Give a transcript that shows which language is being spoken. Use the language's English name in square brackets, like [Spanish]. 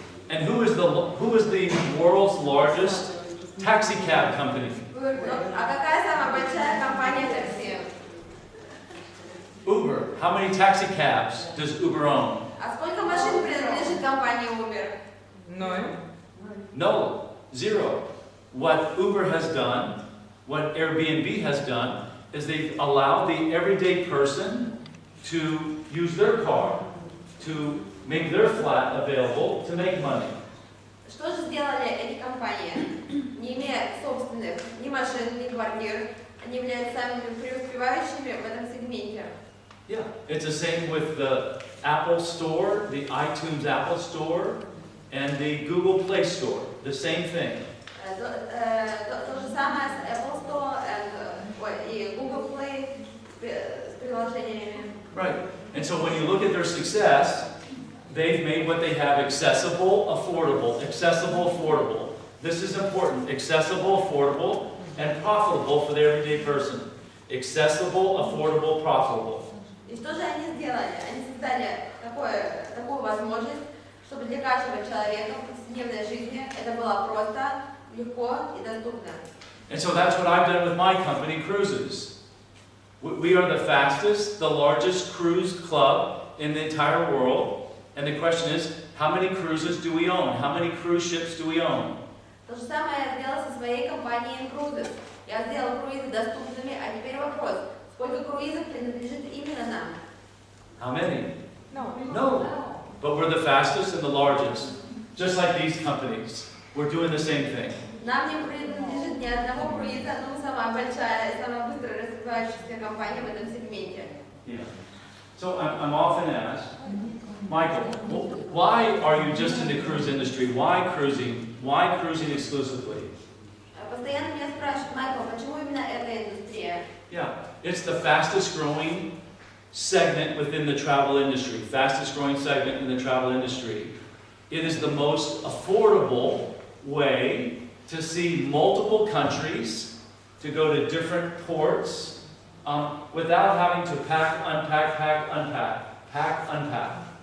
[English] And who is the world's largest taxi cab company? [Russian] А какая самая большая компания такси? [English] Uber. How many taxi cabs does Uber own? [Russian] А сколько машин принадлежит компании Uber? [English] No, zero. What Uber has done, what Airbnb has done, is they've allowed the everyday person to use their car, to make their flat available, to make money. [Russian] Что же сделали эти компании? Не имея собственных ни машин, ни квартир, они являются самыми преуспевающими в этом сегменте. [English] Yeah, it's the same with the Apple Store, the iTunes Apple Store, and the Google Play Store. The same thing. [Russian] То же самое с Apple Store и Google Play с приложениями. [English] Right. And so when you look at their success, they've made what they have accessible, affordable. Accessible, affordable. This is important. Accessible, affordable, and profitable for the everyday person. Accessible, affordable, profitable. [Russian] И что же они сделали? Они создали такую возможность, чтобы для каждого человека в повседневной жизни это было просто, легко и доступно. [English] And so that's what I've done with my company, Cruises. We are the fastest, the largest cruise club in the entire world. And the question is, how many cruises do we own? How many cruise ships do we own? [Russian] То же самое я сделала со своей компанией InCruises. Я сделала круизы доступными, а теперь вопрос, сколько круизов принадлежит именно нам? [English] How many? No. No. But we're the fastest and the largest. Just like these companies. We're doing the same thing. [Russian] Нам не принадлежит ни одного круиза, но мы самая большая и самая быстро развивающаяся компания в этом сегменте. [English] Yeah. So I'm often asked, Michael, why are you just in the cruise industry? Why cruising? Why cruising exclusively? [Russian] Постоянно меня спрашивают, Майкл, почему именно эта индустрия? [English] Yeah, it's the fastest growing segment within the travel industry. Fastest growing segment in the travel industry. It is the most affordable way to see multiple countries, to go to different ports, without having to pack, unpack, pack, unpack, pack, unpack.